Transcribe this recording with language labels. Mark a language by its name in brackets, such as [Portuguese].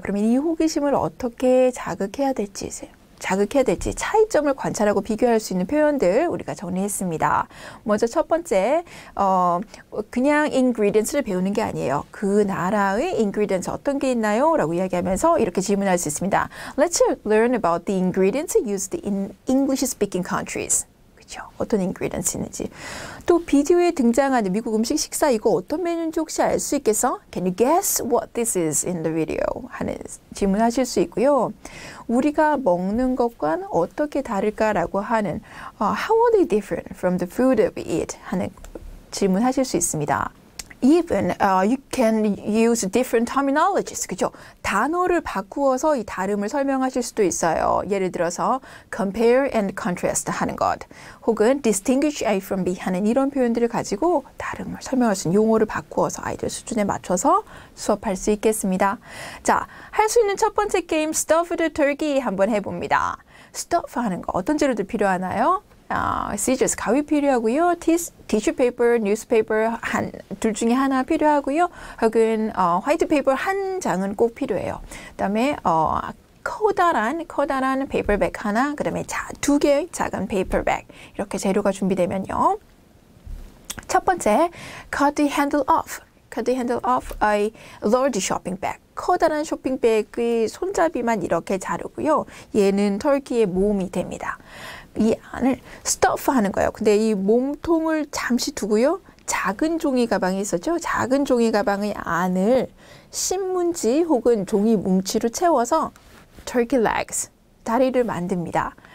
[Korean] 그러면 이 호기심을 어떻게 자극해야 될지 차이점을 관찰하고 비교할 수 있는 표현들 우리가 정리했습니다. 먼저 첫 번째, 그냥 ingredients를 배우는 게 아니에요. 그 나라의 ingredients 어떤 게 있나요? 라고 이야기하면서 이렇게 질문할 수 있습니다. [English] Let's learn about the ingredients used in English-speaking countries. [Korean] 그렇죠? 어떤 ingredients 있는지. 또 비디오에 등장하는 미국 음식 식사 이거 어떤 메뉴인지 혹시 알 수 있겠어? [English] Can you guess what this is in the video? [Korean] 하는 질문하실 수 있고요. 우리가 먹는 것과는 어떻게 다를까라고 하는 [English] How are they different from the food we eat? [Korean] 하는 질문하실 수 있습니다. [English] Even you can use different terminologies. [Korean] 그죠? 단어를 바꾸어서 이 다름을 설명하실 수도 있어요. 예를 들어서 [English] compare and contrast [Korean] 하는 것 혹은 [English] distinguish A from B [Korean] 하는 이런 표현들을 가지고 다름을 설명할 수 있는 용어를 바꾸어서 아이들 수준에 맞춰서 수업할 수 있겠습니다. 자, 할 수 있는 첫 번째 게임 [English] stuffed turkey [Korean] 한번 해봅니다. stuff 하는 거 어떤 재료들 필요하나요? scissors, 가위 필요하고요. 티슈 페이퍼, 뉴스페이퍼 둘 중에 하나 필요하고요. 혹은 화이트 페이퍼 한 장은 꼭 필요해요. 그다음에 커다란 페이퍼백 하나, 그다음에 두 개의 작은 페이퍼백 이렇게 재료가 준비되면요. [English] 첫 번째, cut the handle off. Cut the handle off a large shopping bag. [Korean] 커다란 쇼핑백의 손잡이만 이렇게 자르고요. 얘는 터키의 몸이 됩니다. 이 안을 stuff 하는 거예요. 근데 이 몸통을 잠시 두고요. 작은 종이 가방이 있었죠. 작은 종이 가방의 안을 신문지 혹은 종이 뭉치로 채워서 [English] turkey legs, [Korean] 다리를 만듭니다.